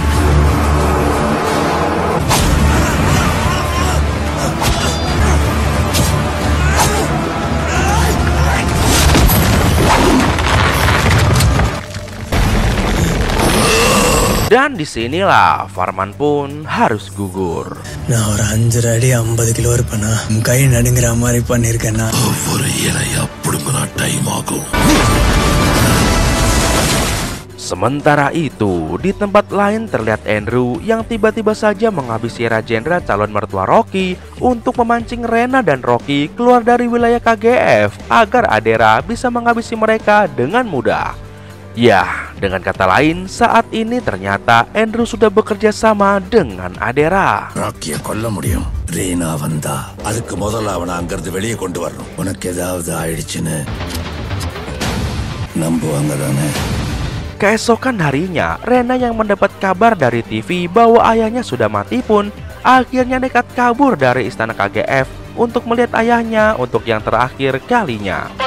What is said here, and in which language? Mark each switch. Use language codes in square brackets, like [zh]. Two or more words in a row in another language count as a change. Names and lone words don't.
[id] Dan disinilah Varman pun harus gugur. [ta] நான் ஒரு 5 அடி 50 கிலோ இருப்பேனா கை நடுங்குற மாதிரி பண்ணிருக்கேன்னா ஒரு இலையா புடுங்கினா டைம் ஆகும். [id] Sementara itu, di tempat lain terlihat Andrew yang tiba-tiba saja menghabisi Rajendra calon mertua Rocky untuk memancing Rena dan Rocky keluar dari wilayah KGF agar Adera bisa menghabisi mereka dengan mudah. Ya, dengan kata lain, saat ini ternyata Andrew sudah bekerja sama dengan Adera. [ta] ராக்கிய கொல்ல முடியும். ரீனா வந்தா அதுக்கு முதல்ல அவனை அங்கிருந்து வெளியே கொண்டு வரணும். உனக்கு ஏதாவது ஆயிடுச்சுன்னு நம்புவாங்க தானே? [id] Keesokan harinya, Rena yang mendapat kabar dari TV bahwa ayahnya sudah mati pun akhirnya nekat kabur dari istana KGF untuk melihat ayahnya untuk yang terakhir kalinya.